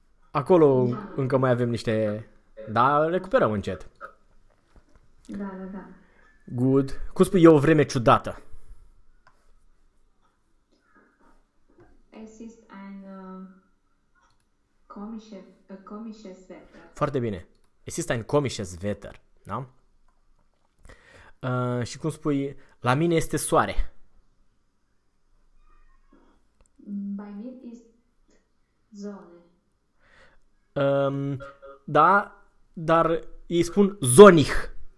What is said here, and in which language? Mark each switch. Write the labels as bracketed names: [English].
[Romanian] Acolo încă mai avem niște... Da, recuperăm încet. Da, da, da. [English] Good. [Romanian] Cum spui, e o vreme ciudată? [German] Es ist ein komisches Wetter. [Romanian] Foarte bine. [German] Es ist ein komisches Wetter. [Romanian] Da? Și cum spui, la mine este soare. [German] Bei mir ist Sonne. [Romanian] Da, dar ei spun zonig.